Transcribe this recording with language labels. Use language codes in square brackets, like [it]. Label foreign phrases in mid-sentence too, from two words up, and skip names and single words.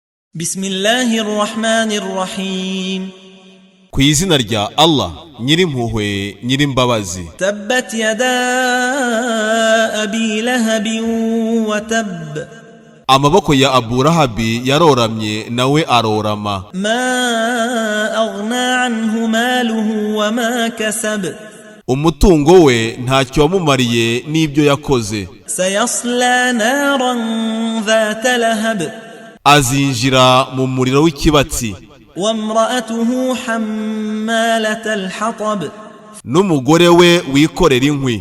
[ar] بسم الله الرحمن الرحيم. [rw] Ku izina rya Allah nyirimpuhwe nyirimbabazi. [ar] تبت يدا أبي لهب وتب. [rw] Amaboko ya Abu Lahabi yaroramye nawe arorama. [ar] ما أغنى عنه ماله وما كسب. [rw] Umutungo we ntacyo wamumariye n'ibyo yakoze. [ar] سيصلى نارا ذات لهب. [rw] Azinjira mu muriro w'ikibatsi. [ar] وامرأته حمالة الحطب [rw] N'umugore we wikorera inkwi.